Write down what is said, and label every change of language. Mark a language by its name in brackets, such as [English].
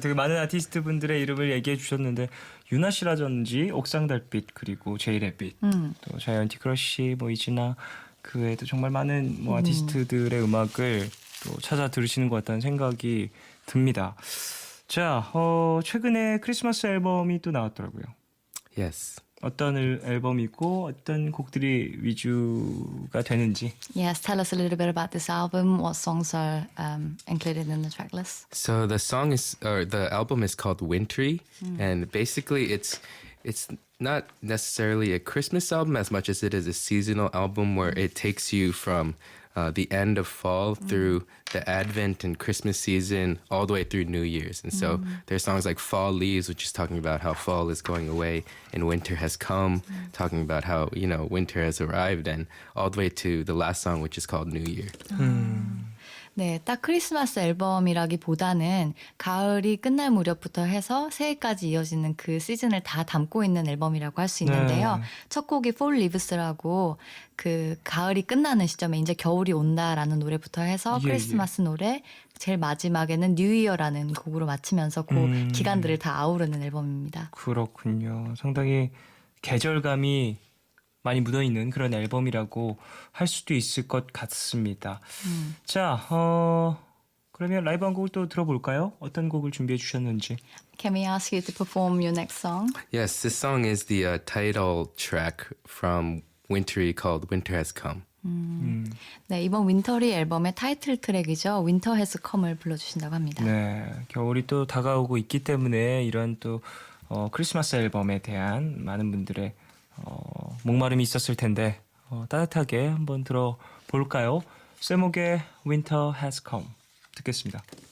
[Korean] 되게 많은 아티스트 분들의 이름을 얘기해 주셨는데 유나 씨라든지 옥상달빛 그리고 제이레빗 또 자이언티 크러쉬 뭐 이지나 그 외에도 정말 많은 뭐 아티스트들의 음악을 또 찾아 들으시는 것 같다는 생각이 듭니다. 자, 최근에 크리스마스 앨범이 또 나왔더라고요. [English] Yes. [Korean] 어떤 앨범이고 어떤 곡들이 위주가 되는지. [English] Yes, tell us a little bit about this album. What songs are included in the track list? So the album is called Wintry, and basically it's not necessarily a Christmas album as much as it is a seasonal album where it takes you from the end of fall through the Advent and Christmas season all the way through New Year's. And so there's songs like Fall Leaves, which is talking about how fall is going away and winter has come, talking about how, winter has arrived, and all the way to the last song, which is called New Year. [Korean] 네, 딱 크리스마스 앨범이라기보다는 가을이 끝날 무렵부터 해서 새해까지 이어지는 그 시즌을 다 담고 있는 앨범이라고 할 수 있는데요. 네. 첫 곡이 Fall Leaves라고 그 가을이 끝나는 시점에 이제 겨울이 온다라는 노래부터 해서 예, 크리스마스 노래, 제일 마지막에는 뉴 이어라는 곡으로 마치면서 그 기간들을 다 아우르는 앨범입니다. 그렇군요. 상당히 계절감이 많이 묻어있는 그런 앨범이라고 할 수도 있을 것 같습니다. 자, 그러면 라이브 한 곡을 또 들어볼까요? 어떤 곡을 준비해 주셨는지. [English] Can we ask you to perform your next song? Yes, this song is the title track from Wintry called Winter Has Come. [Korean] 네, 이번 윈터리 앨범의 타이틀 트랙이죠. Winter Has Come을 불러주신다고 합니다. 네, 겨울이 또 다가오고 있기 때문에 이런 또 크리스마스 앨범에 대한 많은 분들의 목마름이 있었을 텐데 따뜻하게 한번 들어볼까요? 쇠목의 Winter Has Come 듣겠습니다.